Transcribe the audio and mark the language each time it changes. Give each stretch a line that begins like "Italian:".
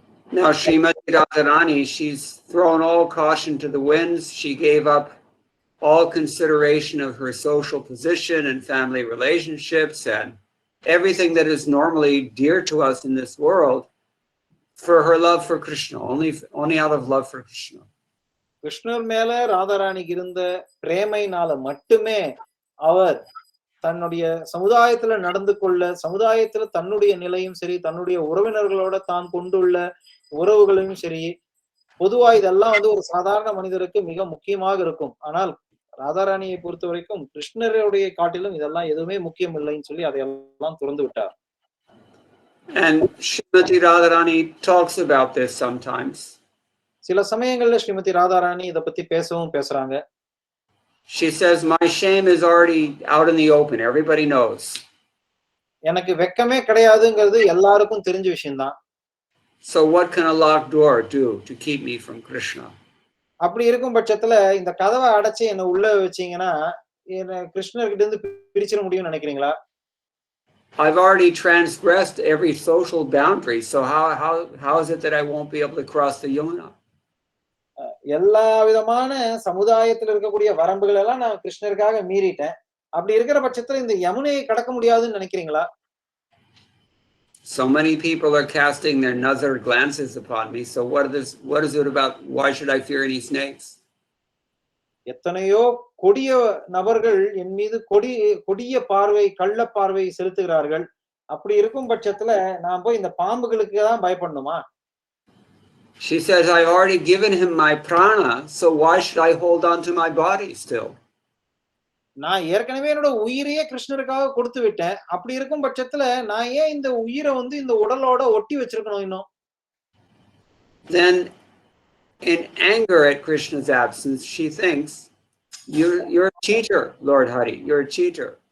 English: Now Srimati Radharani, she's thrown all caution to the winds. She gave up all consideration of her social position and family relationships and everything that is normally dear to us in this world for her love for Krishna, only out of love for Krishna.
Tamil: கிருஷ்ணர் மேல ராதாராணிக்கு இருந்த பிரேமையினால மட்டுமே அவர் தன்னுடைய சமுதாயத்துல நடந்து கொள்ள, சமுதாயத்துல தன்னுடைய நிலையும் சரி, தன்னுடைய உறவினர்களோட தான் கொண்டுள்ள உறவுகளையும் சரி, பொதுவா இதெல்லாம் ஒரு சாதாரண மனிதருக்கு மிக முக்கியமாக இருக்கும். ஆனால் ராதாராணியை பொறுத்த வரைக்கும் கிருஷ்ணருடைய காட்டிலும் இதெல்லாம் எதுவுமே முக்கியம் இல்லைன்னு சொல்லி அதையெல்லாம் துறந்து விட்டார்.
English: And Srimati Radharani talks about this sometimes.
Tamil: சில சமயங்கள்ல ஸ்ரீமதி ராதாராணி இத பத்தி பேசுறாங்க.
English: She says my shame is already out in the open, everybody knows.
Tamil: எனக்கு வெக்கமே கிடையாதுங்கிறது எல்லாருக்கும் தெரிஞ்ச விஷயம்தான்.
English: So what can a locked door do to keep me from Krishna?
Tamil: அப்படி இருக்கும் பட்சத்துல இந்த கதவை அடைச்சு என்ன உள்ள வச்சீங்கன்னா என்ன கிருஷ்ணர்கிட்ட இருந்து பிரிச்சிட முடியும்னு நினைக்கிறீங்களா?
English: I've already transgressed every social boundary, so how is it that I won't be able to cross the Yamuna?
Tamil: எல்லா விதமான சமுதாயத்துல இருக்கக்கூடிய வரம்புகள் எல்லாம் நான் கிருஷ்ணருக்காக மீறிட்டேன். அப்படி இருக்கிற பட்சத்துல இந்த யமுனையை கடக்க முடியாதுன்னு நினைக்கிறீங்களா?
English: So many people are casting their nazar glances upon me. So what is it about? Why should I fear any snakes?
Tamil: எத்தனையோ கொடிய நபர்கள் என் மீது கொடிய பார்வை, கள்ள பார்வை செலுத்துகிறார்கள். அப்படி இருக்கும் பட்சத்துல நான் போய் இந்த பாம்புகளுக்கு தான் பயப்படணுமா?
English: She says I've already given him my prana, so why should I hold on to my body still?
Tamil: நான் ஏற்கனவே என்னோட உயிரையே கிருஷ்ணருக்காக கொடுத்து விட்டேன். அப்படி இருக்கும் பட்சத்துல நான் ஏன் இந்த உயிரை இந்த உடலோட ஒட்டி வச்சிருக்கணும் இன்னும்?
English: Then in anger at Krishna's absence, she thinks you're a cheater, Lord Hari, you're a cheater.